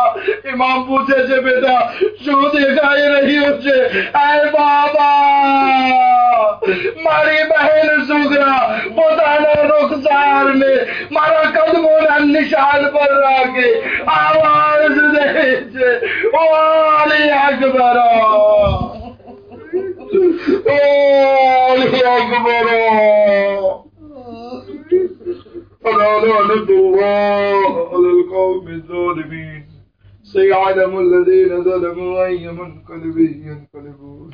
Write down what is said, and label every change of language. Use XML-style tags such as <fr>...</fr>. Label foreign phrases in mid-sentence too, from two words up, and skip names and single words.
<gu>ઇમામ પૂછે છે બેટા શું દેખાઈ રહ્યું છે? આય બાબા મારી બહેન સુગરા પોતાના રૂખસાર ને મારા કદમોના નિશાન પર રાખે આવાજ દે છે ઓ અલી અકબર.</gu> <ar>أولي أكبر فلا لعنة الله على القوم الظالمين سيعلم الذين ظلموا أي منقلب ينقلبون.</ar>